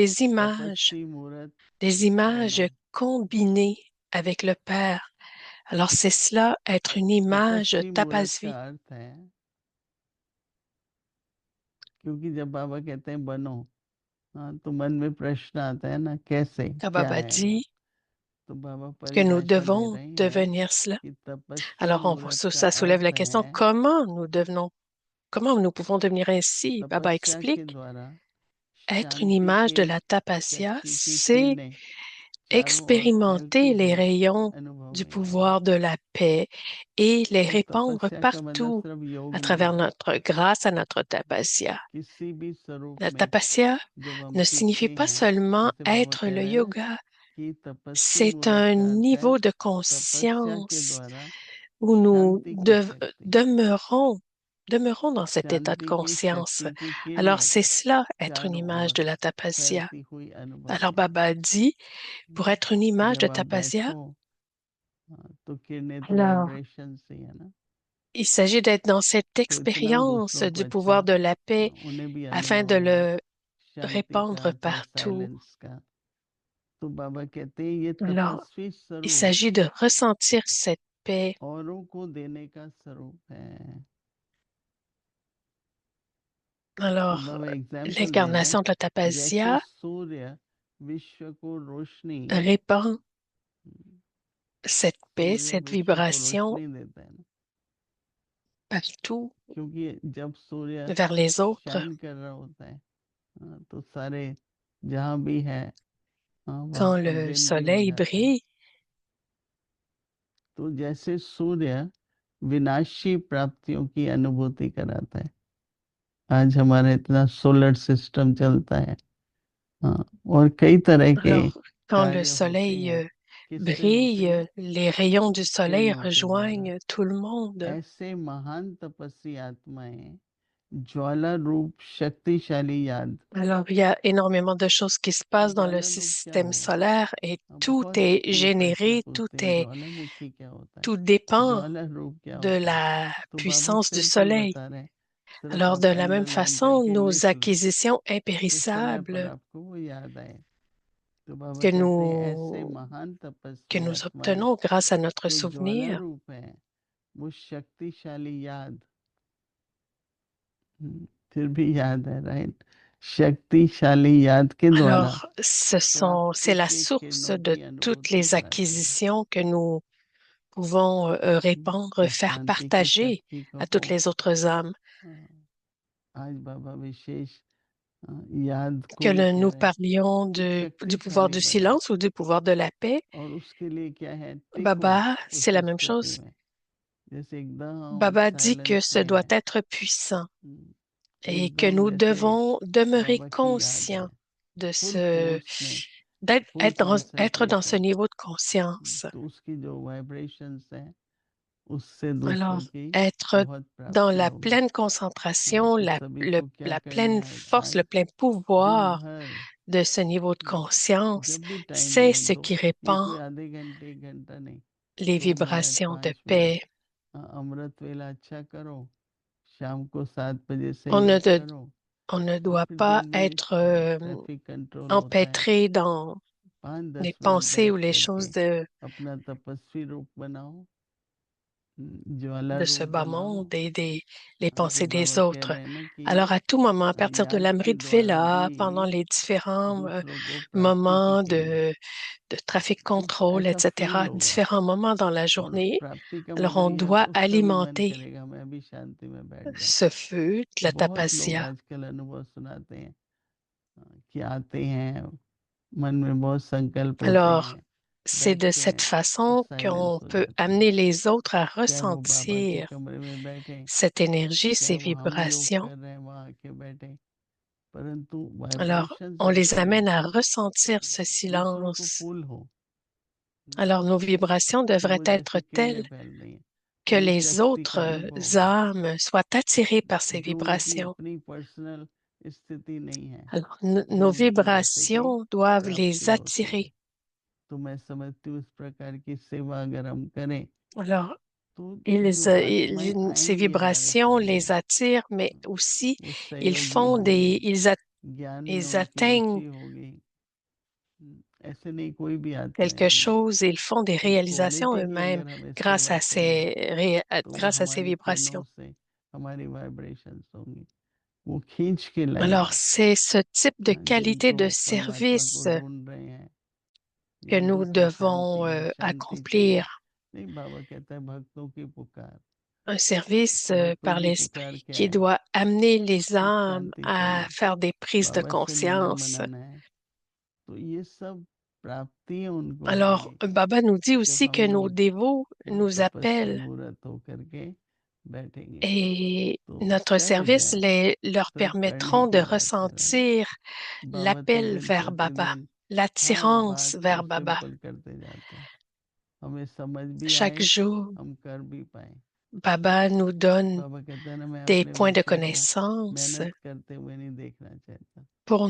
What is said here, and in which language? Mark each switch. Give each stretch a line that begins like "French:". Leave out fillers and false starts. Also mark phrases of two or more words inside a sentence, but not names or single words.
Hindi: तपस्वी मूर्त
French: des images
Hindi: बनो।
French: combinées avec le Père. Alors, c'est cela, être une image
Hindi: तपस्वी मूर्त का
French: tapasvi.
Hindi: अर्थ है, क्योंकि जब बाबा कहते हैं बनो, हाँ, तो मन में प्रश्न आता है ना, कैसे,
French: Quand
Hindi: क्या
French: Baba
Hindi: है वो।
French: dit
Hindi: तो बाबा
French: que nous
Hindi: परिभाषा दे
French: devons
Hindi: रहे हैं
French: devenir cela.
Hindi: कि तपस्वी
French: Alors,
Hindi: मूर्त का
French: ça soulève la
Hindi: अर्थ
French: question,
Hindi: है
French: comment nous pouvons devenir ainsi? Baba
Hindi: तपस्या के
French: explique,
Hindi: द्वारा
French: être une
Hindi: शांति
French: image
Hindi: के
French: de la tapasya,
Hindi: शक्ति की
French: c'est
Hindi: किरणें चारों ओर
French: expérimenter
Hindi: फैलती
French: les
Hindi: हुई
French: rayons
Hindi: अनुभव
French: du
Hindi: में आए।
French: pouvoir de la paix et les
Hindi: तो
French: répandre
Hindi: तपस्या का मतलब
French: partout
Hindi: सिर्फ योग
French: à
Hindi: नहीं
French: travers
Hindi: है,
French: grâce à notre tapasya.
Hindi: किसी भी स्वरूप
French: La
Hindi: में
French: tapasya
Hindi: जब हम
French: ne
Hindi: सीखते
French: signifie pas
Hindi: हैं,
French: seulement
Hindi: जैसे बाबा
French: être
Hindi: कह
French: le
Hindi: रहे हैं ना
French: yoga,
Hindi: कि तपस्वी
French: c'est
Hindi: मूर्त
French: un
Hindi: का अर्थ है
French: niveau de
Hindi: तपस्या के
French: conscience
Hindi: द्वारा
French: où nous
Hindi: शांति की शक्ति,
French: demeurons dans cet état de
Hindi: शांति की
French: conscience.
Hindi: शक्ति की
French: Alors,
Hindi: किरणें
French: c'est cela, être une
Hindi: चारों
French: image
Hindi: ओर
French: de la tapasya.
Hindi: फैलती हुई अनुभव
French: Alors,
Hindi: में।
French: Baba dit, pour être une image de
Hindi: जब आप
French: tapasya,
Hindi: बैठो, हाँ, तो किरणें तो
French: alors,
Hindi: वाइब्रेशन से है ना,
French: il s'agit d'être dans cette
Hindi: तो इतना
French: expérience
Hindi: दूसरों को
French: du pouvoir
Hindi: अच्छा
French: de la paix
Hindi: उन्हें भी
French: afin
Hindi: अनुभव
French: de
Hindi: हो
French: le
Hindi: शांति
French: répandre
Hindi: का चाहे
French: partout.
Hindi: साइलेंस का। तो बाबा कहते हैं ये
French: Alors,
Hindi: तपस्वी
French: il
Hindi: स्वरूप
French: s'agit de ressentir cette paix.
Hindi: औरों को देने का स्वरूप है। तो
French: Alors,
Hindi: बाबा एग्जाम्पल दे रहे
French: l'incarnation de la
Hindi: हैं जैसे
French: tapasya
Hindi: सूर्य विश्व को रोशनी
French: répand cette paix,
Hindi: सूर्य
French: cette
Hindi: विश्व को
French: vibration
Hindi: रोशनी देता है ना,
French: partout
Hindi: क्योंकि जब सूर्य
French: vers les autres.
Hindi: शाइन कर रहा होता है तो सारे जहाँ भी है वहाँ
French: Quand
Hindi: पर
French: le
Hindi: ग्रीनरी हो
French: soleil
Hindi: जाता है।
French: brille,
Hindi: तो जैसे सूर्य विनाशी प्राप्तियों की अनुभूति कराता है। आज हमारा इतना
English: solar system
Hindi: चलता है और कई तरह के
French: alors quand le
Hindi: कार्य होते
French: soleil
Hindi: हैं किससे होते हैं
French: brille, les rayons du soleil
Hindi: किरणों के द्वारा।
French: rejoignent tout le monde.
Hindi: ऐसे महान तपस्वी आत्माएं ज्वाला रूप शक्तिशाली याद।
French: Alors, il y a énormément de choses qui se passent dans le
Hindi: ज्वाला रूप क्या
French: système
Hindi: हो
French: solaire et tout
Hindi: बहुत
French: est
Hindi: लोग प्रश्न
French: généré,
Hindi: पूछते हैं ज्वालामुखी क्या होता है
French: tout dépend
Hindi: ज्वाला रूप क्या
French: de
Hindi: होता है।
French: la
Hindi: तो बाबा
French: puissance du
Hindi: सिंपल
French: soleil.
Hindi: बता रहे हैं सिर्फ
French: Alors, de
Hindi: आप
French: la même
Hindi: अंडरलाइन
French: façon,
Hindi: करके
French: nos
Hindi: लिख लो
French: acquisitions
Hindi: तो समय पर
French: impérissables
Hindi: आपको वो याद आए। तो बाबा
French: que
Hindi: कहते हैं ऐसे
French: nous,
Hindi: महान
French: que
Hindi: तपस्वी
French: nous
Hindi: आत्माएं
French: obtenons grâce à notre
Hindi: जो ज्वाला
French: souvenir,
Hindi: रूप है वो शक्तिशाली याद फिर भी याद है राइट शक्तिशाली याद के द्वारा
French: alors c'est
Hindi: प्राप्ति
French: la
Hindi: के
French: source
Hindi: किरणों
French: de
Hindi: की
French: toutes
Hindi: अनुभूति
French: les
Hindi: कराती है।
French: acquisitions que nous pouvons répandre,
Hindi: तो
French: faire
Hindi: शांति की
French: partager
Hindi: शक्ति
French: à toutes
Hindi: कहो।
French: les autres âmes.
Hindi: आज बाबा विशेष याद
French: Que
Hindi: को वो कह
French: nous
Hindi: रहे हैं
French: parlions
Hindi: कि
French: du pouvoir
Hindi: शक्तिशाली
French: du
Hindi: बनाओ
French: silence ou du pouvoir de la paix,
Hindi: और उसके लिए क्या है टिको
French: Baba, c'est
Hindi: उस
French: la même
Hindi: स्थिति
French: chose.
Hindi: में जैसे एकदम
French: Baba dit que
Hindi: साइलेंस
French: ce
Hindi: में
French: doit
Hindi: है
French: être puissant et que
Hindi: एकदम
French: nous
Hindi: जैसे
French: devons demeurer
Hindi: बाबा की याद
French: conscients
Hindi: है
French: de
Hindi: फुल
French: ce,
Hindi: फोर्स में फुल
French: être dans ce
Hindi: कंसंट्रेशन।
French: niveau de conscience.
Hindi: तो उसकी जो वाइब्रेशंस है उससे दूसरों
French: Alors,
Hindi: की
French: être
Hindi: बहुत
French: dans
Hindi: प्राप्ति
French: la
Hindi: होगी।
French: pleine concentration,
Hindi: तो सभी को क्या
French: la
Hindi: करना
French: pleine
Hindi: है
French: force, le
Hindi: आज
French: plein
Hindi: दिन
French: pouvoir
Hindi: भर
French: de ce niveau de conscience,
Hindi: जब भी टाइम
French: c'est
Hindi: मिले
French: ce
Hindi: दो
French: qui
Hindi: ये
French: répand
Hindi: कोई आधे घंटे 1 घंटा नहीं
French: les
Hindi: 2 मिनट
French: vibrations de
Hindi: 5 मिनट
French: paix.
Hindi: अमृत वेला अच्छा करो शाम को 7 बजे से
French: On ne,
Hindi: योग
French: de-
Hindi: करो
French: on ne
Hindi: और
French: doit
Hindi: फिर
French: pas
Hindi: जब भी
French: être
English: traffic control
Hindi: होता है
French: empêtré dans
Hindi: पाँच
French: les
Hindi: दस मिनट
French: pensées ou
Hindi: बैठ
French: les
Hindi: करके
French: choses
Hindi: अपना तपस्वी रूप बनाओ ज्वाला
French: de ce
Hindi: रूप
French: bas
Hindi: बनाओ।
French: monde et les
Hindi: तो
French: pensées des
Hindi: बाबा कह
French: autres.
Hindi: रहे हैं ना कि
French: Alors, à tout moment, à partir de
Hindi: याद के
French: l'Amrit
Hindi: द्वारा
French: Vela,
Hindi: भी
French: pendant les différents
Hindi: दूसरों को प्राप्ति की
French: moments
Hindi: किरण
French: de trafic
Hindi: कुछ
French: control,
Hindi: ऐसा फील
French: etc.,
Hindi: होगा
French: différents moments dans la
Hindi: और
French: journée,
Hindi: प्राप्ति का
French: alors
Hindi: मतलब
French: on
Hindi: ये है कि
French: doit
Hindi: उसका भी मन
French: alimenter
Hindi: करेगा मैं भी शांति में बैठ जाऊं।
French: ce feu de la
Hindi: बहुत लोग
French: tapasya.
Hindi: आजकल अनुभव सुनाते हैं कि आते हैं मन में बहुत संकल्प होते
French: Alors,
Hindi: हैं
French: c'est de
Hindi: बैठते
French: cette
Hindi: हैं और
French: façon
Hindi: साइलेंस
French: qu'on
Hindi: हो
French: peut
Hindi: जाते हैं।
French: amener les autres à
Hindi: क्या वो बाबा के
French: ressentir
Hindi: कमरे में बैठे
French: cette énergie,
Hindi: क्या
French: ces
Hindi: वो हम योग
French: vibrations.
Hindi: कर रहे हैं वहां आके बैठे परंतु
French: Alors,
Hindi: वाइब्रेशंस
French: on les
Hindi: ऐसे हो
French: amène à ressentir ce
Hindi: दूसरों को
French: silence.
Hindi: फूल हो
French: Alors, nos vibrations
Hindi: कि
French: devraient
Hindi: वो
French: être
Hindi: जैसे केले
French: telles
Hindi: फैल रही है
French: que
Hindi: ये
French: les
Hindi: शक्ति
French: autres
Hindi: का अनुभव हो
French: âmes soient attirées par ces
Hindi: जो उनकी
French: vibrations.
Hindi: अपनी पर्सनल स्थिति नहीं है
French: Alors,
Hindi: जो
French: nos
Hindi: उनकी जैसे कि
French: vibrations doivent
Hindi: प्राप्ति
French: les
Hindi: होती है।
French: attirer.
Hindi: तो मैं समझती हूँ इस प्रकार की सेवा अगर हम करें
French: Alors,
Hindi: तो जो आत्माएं
French: ces
Hindi: आएंगी हमारे
French: vibrations les
Hindi: सामने
French: attirent, mais aussi
Hindi: वो
French: ils
Hindi: सहयोगी
French: font
Hindi: होंगी ज्ञान में
French: ils
Hindi: उनकी
French: atteignent
Hindi: रुचि होगी। ऐसे नहीं कोई भी आत्मा
French: quelque
Hindi: आएगी
French: chose et ils font des
Hindi: तो
French: réalisations
Hindi: क्वालिटी की
French: eux-mêmes
Hindi: अगर हमें सेवा करनी तो
French: grâce à ces
Hindi: हमारी किरणों
French: vibrations.
Hindi: से हमारी वाइब्रेशंस होंगी वो खींच के
French: Alors,
Hindi: लाएगी।
French: c'est ce type de qualité
Hindi: जिनको
French: de
Hindi: परमात्मा को
French: service
Hindi: ढूंढ रहे हैं
French: que
Hindi: या
French: nous
Hindi: जिनको
French: devons
Hindi: शांति है शांति चाहिए
French: accomplir,
Hindi: नहीं बाबा कहता है भक्तों की पुकार
French: un service
Hindi: भक्तों
French: par
Hindi: की पुकार
French: l'esprit
Hindi: क्या
French: qui
Hindi: है
French: doit amener les
Hindi: कि
French: âmes
Hindi: शांति
French: à
Hindi: चाहिए
French: faire des prises de
Hindi: बाबा से मिलना
French: conscience.
Hindi: मनाना है तो ये सब प्राप्तियां उनको
French: Alors,
Hindi: होंगी
French: Baba nous dit
Hindi: जब
French: aussi
Hindi: हम
French: que nos
Hindi: लोग
French: dévots nous
Hindi: तपस्वी
French: appellent
Hindi: मुहूर्त होकर के बैठेंगे
French: et
Hindi: तो
French: notre
Hindi: सहज
French: service
Hindi: है
French: leur
Hindi: सिर्फ करने
French: permettront de
Hindi: की बात कर रहे हैं।
French: ressentir
Hindi: बाबा तो
French: l'appel
Hindi: दिन
French: vers Baba,
Hindi: प्रतिदिन हर
French: l'attirance
Hindi: बात को
French: vers Baba.
Hindi: सिंपल करते जाते हैं हमें समझ भी
French: Chaque
Hindi: आए
French: jour,
Hindi: हम कर भी पाए।
French: Baba nous donne
Hindi: बाबा कहते हैं ना मैं
French: des
Hindi: अपने
French: points de
Hindi: बच्चों को
French: connaissance
Hindi: मेहनत करते हुए नहीं देखना चाहता।